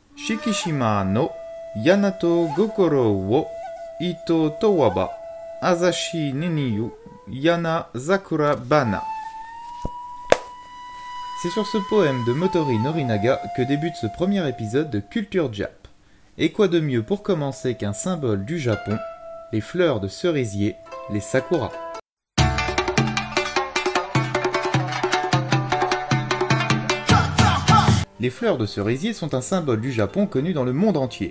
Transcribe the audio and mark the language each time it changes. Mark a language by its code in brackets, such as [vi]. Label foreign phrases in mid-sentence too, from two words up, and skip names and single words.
[ja] 敷島の大和心を人問はば朝日に匂ふ山桜花. [fr] C'est sur ce poème de Motori Norinaga que débute ce premier épisode de Culture Jap. Et quoi de mieux pour commencer qu'un symbole du Japon, les fleurs de cerisier, les sakura. Les fleurs de cerisier sont un symbole du Japon connu dans le monde entier.